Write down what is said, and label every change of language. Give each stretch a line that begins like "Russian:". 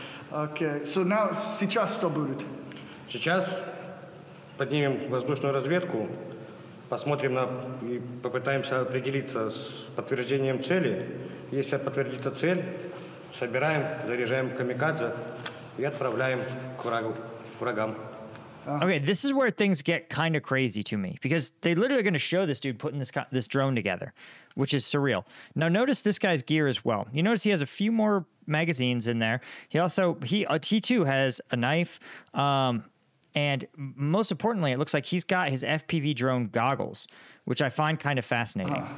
English: Okay, so now,
Russian: сейчас что будет? Сейчас поднимем воздушную разведку, посмотрим и попытаемся определиться с подтверждением цели. Если подтвердится цель, собираем, заряжаем камикадзе и отправляем к врагам.
English: Okay, this is where things get kind of crazy to me, because they literally are going to show this dude putting this drone together, which is surreal. Now, notice this guy's gear as well. You notice he has a few more magazines in there. He too has a knife, and most importantly, it looks like he's got his FPV drone goggles, which I find kind of fascinating.